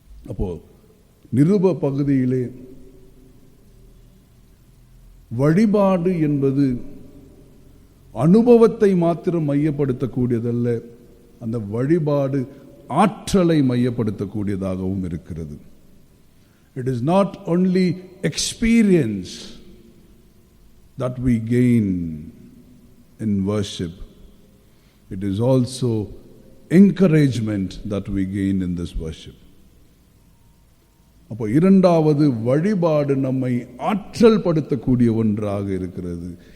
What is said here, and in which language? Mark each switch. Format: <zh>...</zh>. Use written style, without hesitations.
<ta>அப்போ நிருப பகுதியிலே வழிபாடு என்பது அனுபவத்தை மாத்திரம் மையப்படுத்தக்கூடியதல்ல, அந்த வழிபாடு ஆற்றலை மையப்படுத்தக்கூடியதாகவும் இருக்கிறது.</ta> <en>It is not only experience that we gain in worship, it is also encouragement that we gain in this worship.</en> <ta>அப்போ இரண்டாவது, வழிபாடு நம்மை ஆற்றல் படுத்தக்கூடிய ஒன்றாக இருக்கிறது.</ta>